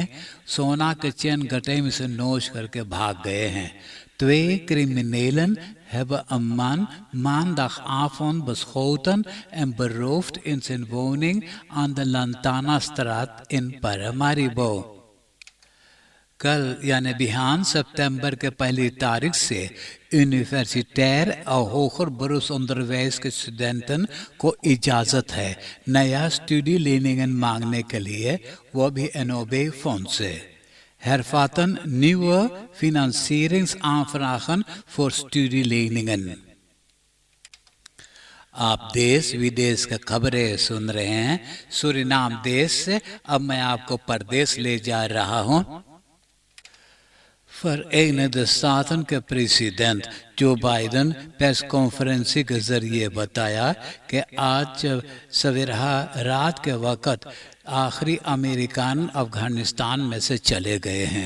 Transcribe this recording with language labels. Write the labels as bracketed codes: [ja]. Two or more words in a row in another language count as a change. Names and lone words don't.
[hns] सोना के चेन गट्टे में से नोच करके भाग गए हैं. [nl] 2 criminelen hebben een man maandagavond beschoten en beroofd in zijn woning aan de Lantanastraat in Paramaribo. [hns] कल यानी बिहान सितंबर के 1 तारीख से यूनिवर्सिटाir और [nl] hoger beroeps onderwijs [hns] के स्टूडेंटन को इजाज़त है नया [nl] studie leningen [hns] मांगने के लिए, वो भी NOB fonds से. [nl] Hervatten nieuwe financieringsaanvragen voor studieleningen. [hns] आप देश विदेश का खबरें सुन रहे हैं सूरीनाम देश से. अब मैं आपको परदेश ले जा रहा हूँ. Verenigde Staten के प्रेसिडेंट जो बाइडन प्रेस कॉन्फ्रेंस के जरिए बताया कि आज सवेरा रात के वक़्त आखिरी अमेरिकन अफगानिस्तान में से चले गए हैं.